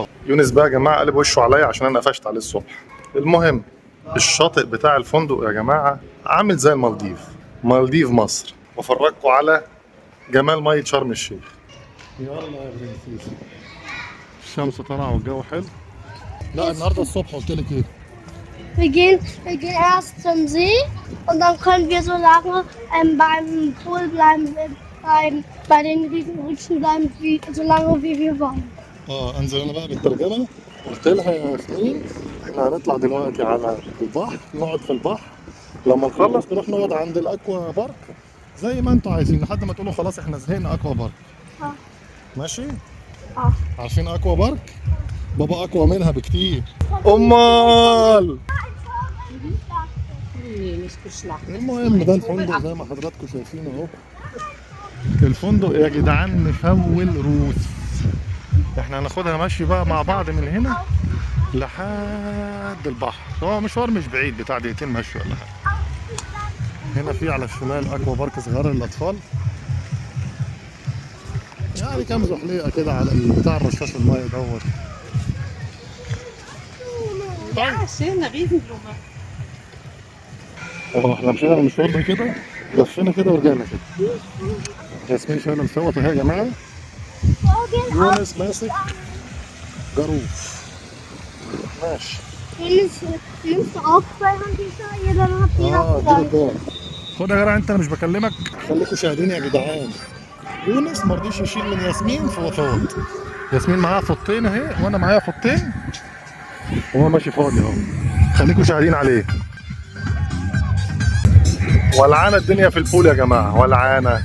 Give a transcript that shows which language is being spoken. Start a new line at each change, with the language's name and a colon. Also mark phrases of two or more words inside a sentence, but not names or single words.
Arabic: يونس بقى يا جماعه قلب وشه عليا عشان انا قفشت عليه الصبح. المهم الشاطئ بتاع الفندق يا جماعه عامل زي المالديف، مالديف مصر. وافرجكم على جمال ميه شرم الشيخ. يلا يا برنسيسي. الشمس طالعه والجو حلو. لا النهارده الصبح قلت لك ايه؟
German: Wir gehen erst zum See und dann können wir so lange beim Pool bleiben, bei den Riesenrutschen bleiben, so lange wie wir wollen.
Arabic: انزل انا بقى بالترجمه. قلت لها يا ياسمين احنا هنطلع دلوقتي على البحر، نقعد في البحر، لما نخلص نروح نقعد عند الاكوا بارك زي ما انتوا عايزين لحد ما تقولوا خلاص احنا زهقنا اكوا بارك. اه. ماشي؟ اه. عارفين اكوا بارك؟ بابا اقوى منها بكتير. امال
German: Nee, nicht geschlafen.
Arabic: المهم ده الفندق زي ما حضراتكم شايفين اهو. الفندق يا جدعان مفول روس. احنا هناخدها مشي بقى مع بعض من هنا لحد البحر. هو مشوار مش بعيد، بتاع دقيقتين مشي ولا حاجه. هنا في على الشمال اكوا بارك صغير للاطفال، يعني كام زحليقه كده على بتاع الرشاش الميه دوت.
German: Ja, schön, eine Riesenblume.
Arabic: احنا مشينا المشوار ده كده، لفينا كده ورجعنا كده. ياسمين شايله الفوط اهي يا جماعه. يونس ماسك جاروف. ماشي.
German: Nimmst du auch zwei Handtücher? Jeder hat jeder
Arabic: اديله
German: zwei.
Arabic: الدور. خد يا جدع انت، انا مش بكلمك. خليكوا شاهدين يا جدعان. يونس ما رضيش يشيل من ياسمين فوطات. ياسمين معاها فوطين اهي وانا معايا فوطين وهو ماشي فاضي اهو. خليكوا شاهدين عليه. ولعانه الدنيا في البول يا جماعه، ولعانه.